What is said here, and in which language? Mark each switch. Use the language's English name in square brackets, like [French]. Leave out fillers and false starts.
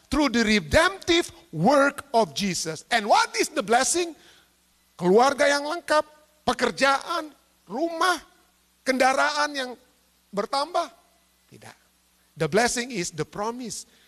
[English] Through the redemptive work of Jesus. And what is the blessing? [Indonesian] Keluarga yang lengkap, pekerjaan, rumah, kendaraan yang bertambah. Tidak. [English] The blessing is the promise.